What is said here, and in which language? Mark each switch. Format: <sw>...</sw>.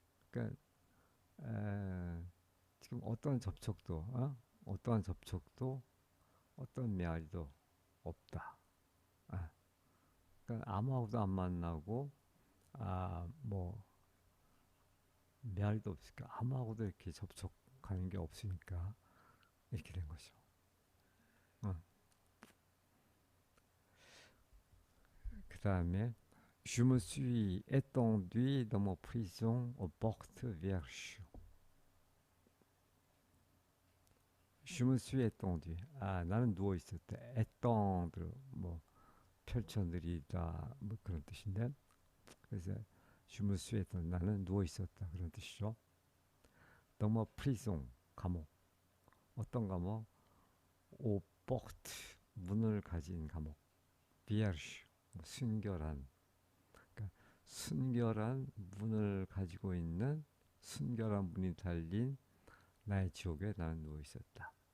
<ko>그러니까 지금 어떠한 접촉도 어떤 메아리도 없다. 그러니까 아무하고도 안 만나고 뭐 메아리도 없으니까 아무하고도 이렇게 접촉하는 게 없으니까 이렇게 된 거죠. 그 다음에</ko> <fr>Je me suis étendu dans mon prison aux portes vierges. Je me suis étendu.</fr> <ko>나는 누워 있었다. étendre 뭐 펼쳐느리다 뭐 그런 뜻인데 그래서</ko> <fr>je me suis étendu</fr> <ko>나는 누워 있었다 그런 뜻이죠.</ko> <fr>dans mon prison 감옥.</fr> <ko>어떤 감옥? aux portes 문을 가진 감옥. vierge 순결한. 그러니까 순결한 문을 가지고 있는 순결한 문이 달린 나의 지옥에 나는 누워 있었다.</ko>